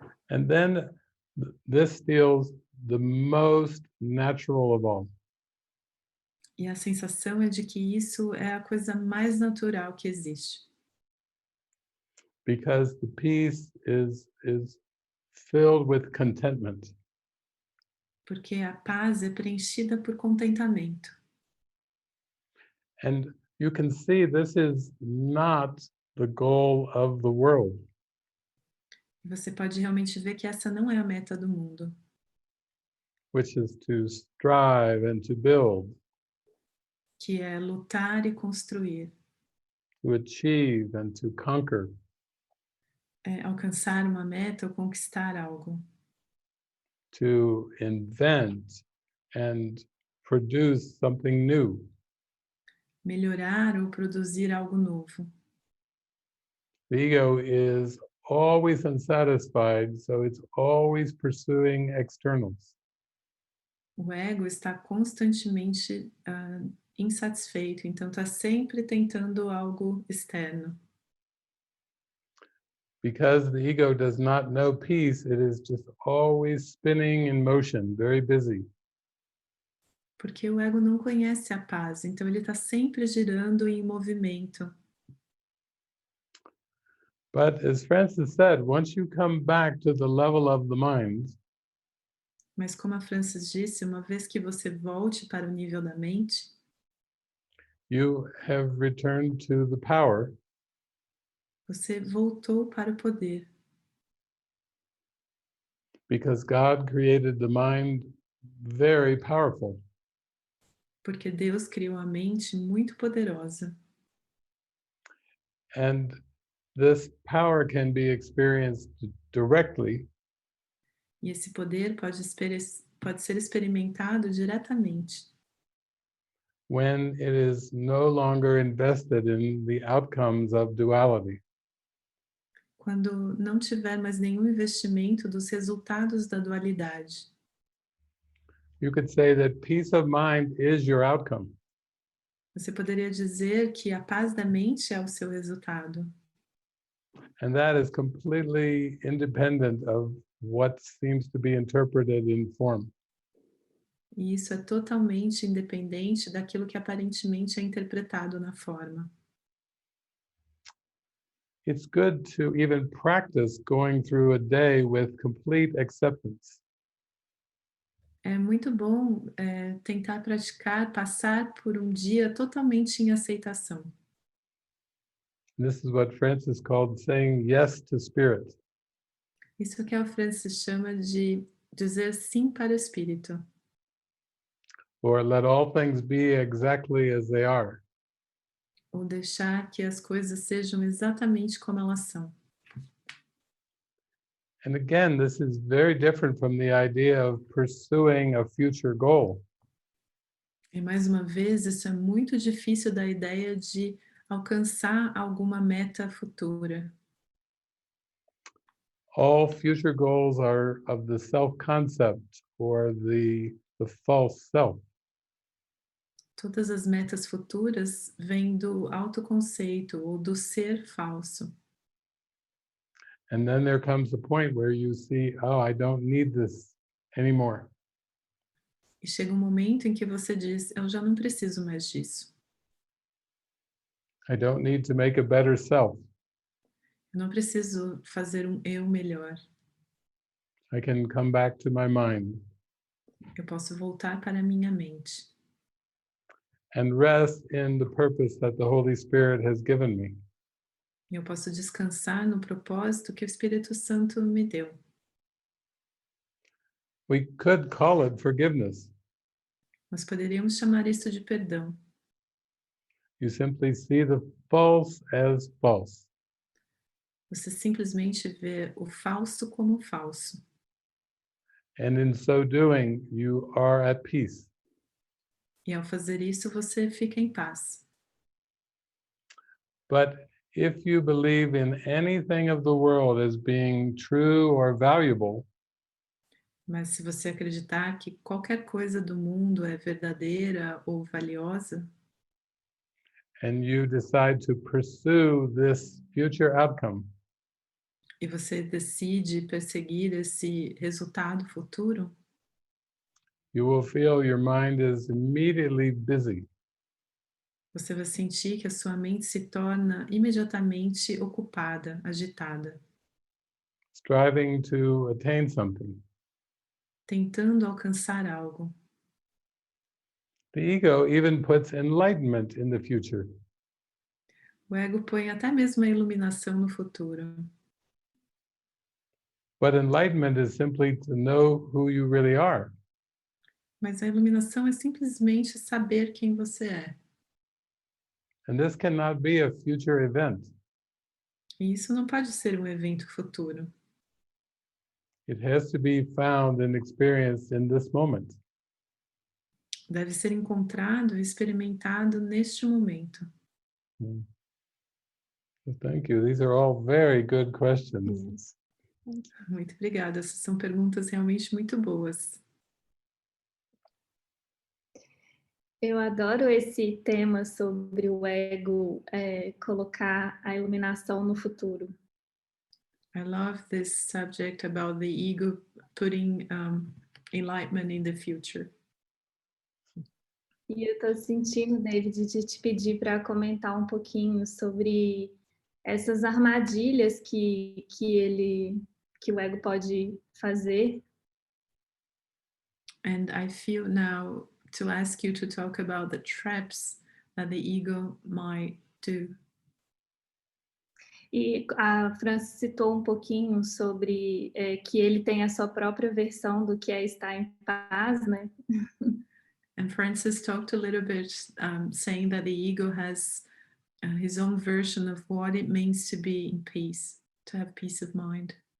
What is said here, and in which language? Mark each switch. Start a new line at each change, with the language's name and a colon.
English: And then this feels the most natural of all.
Portuguese: E a sensação é de que isso é a coisa mais natural que existe.
English: Because the peace is filled with contentment.
Portuguese: Porque a paz é preenchida por contentamento.
English: And you can see this is not the goal of the world.
Portuguese: Você pode realmente ver que essa não é a meta do mundo,
English: Which is to strive and to build,
Portuguese: que é lutar e construir,
English: to achieve and to conquer,
Portuguese: alcançar uma meta ou conquistar algo,
English: to invent and produce something new.
Portuguese: melhorar ou produzir algo novo.
English: The ego is always unsatisfied, so it's always pursuing externals.
Portuguese: O ego está constantemente insatisfeito, então está sempre tentando algo externo.
English: Because the ego does not know peace, it is just always spinning in motion, very busy.
Portuguese: Porque o ego não conhece a paz, então ele está sempre girando em movimento.
English: But as Francis said, once you come back to the level of the mind,
Portuguese: Mas como a Francis disse, uma vez que você volte para o nível da mente,
English: you have returned to the power
Portuguese: você voltou para o poder,
English: because God created the mind very powerful.
Portuguese: porque Deus criou a mente muito poderosa.
English: And this power can be experienced directly
Portuguese: E esse poder pode ser experimentado diretamente
English: when it is no longer invested in the outcomes of duality.
Portuguese: quando não tiver mais nenhum investimento dos resultados da dualidade.
English: You could say that peace of mind is your outcome.
Portuguese: Você poderia dizer que a paz da mente é o seu resultado.
English: And that is completely independent of what seems to be interpreted in form.
Portuguese: E isso é totalmente independente daquilo que aparentemente é interpretado na forma.
English: It's good to even practice going through a day with complete acceptance.
Portuguese: É muito bom tentar praticar, passar por um dia totalmente em aceitação.
English: This is what Francis called saying yes to spirit.
Portuguese: Isso que a Francis chama de dizer sim para o espírito.
English: Or let all things be exactly as they are.
Portuguese: Ou deixar que as coisas sejam exatamente como elas são.
English: And again, this is very different from the idea of pursuing a future goal.
Portuguese: E mais uma vez, isso é muito difícil da ideia de alcançar alguma meta futura.
English: All future goals are of the self-concept or the false self.
Portuguese: Todas as metas futuras vêm do autoconceito ou do ser falso.
English: And then there comes a point where you see, oh, I don't need this anymore.
Portuguese: E chega um momento em que você diz, eu já não preciso mais disso.
English: I don't need to make a better self.
Portuguese: Eu não preciso fazer um eu melhor.
English: I can come back to my mind
Portuguese: Eu posso voltar para a minha mente
English: and rest in the purpose that the Holy Spirit has given me.
Portuguese: e eu posso descansar no propósito que o Espírito Santo me deu.
English: We could call it forgiveness.
Portuguese: Nós poderíamos chamar isso de perdão.
English: You simply see the false as false.
Portuguese: Você simplesmente vê o falso como falso.
English: And in so doing, you are at peace.
Portuguese: E ao fazer isso, você fica em paz.
English: But if you believe in anything of the world as being true or valuable,
Portuguese: Mas se você acreditar que qualquer coisa do mundo é verdadeira ou valiosa,
English: and you decide to pursue this future outcome,
Portuguese: e você decide perseguir esse resultado futuro,
English: you will feel your mind is immediately busy.
Portuguese: você vai sentir que a sua mente se torna imediatamente ocupada, agitada,
English: Striving to attain something.
Portuguese: tentando alcançar algo.
English: The ego even puts enlightenment in the future.
Portuguese: O ego põe até mesmo a iluminação no futuro.
English: But enlightenment is simply to know who you really are.
Portuguese: Mas a iluminação é simplesmente saber quem você é.
English: And this cannot be a future event.
Portuguese: E isso não pode ser um evento futuro.
English: It has to be found and experienced in this moment.
Portuguese: Deve ser encontrado e experimentado neste momento.
English: So thank you. These are all very good questions. Yes.
Portuguese: Muito obrigada. Essas são perguntas realmente muito boas. Eu adoro esse tema sobre o ego colocar a iluminação no futuro.
English: I love this subject about the ego putting enlightenment in the future.
Portuguese: E eu estou sentindo, David, de te pedir para comentar um pouquinho sobre essas armadilhas que o ego pode fazer.
English: And I feel now to ask you to talk about the traps that the ego might do.
Portuguese: E a Francis citou um pouquinho sobre que ele tem a sua própria versão do que é estar em paz, né?
English: And Francis talked a little bit, saying that the ego has his own version of what it means to be in peace, to have peace of mind.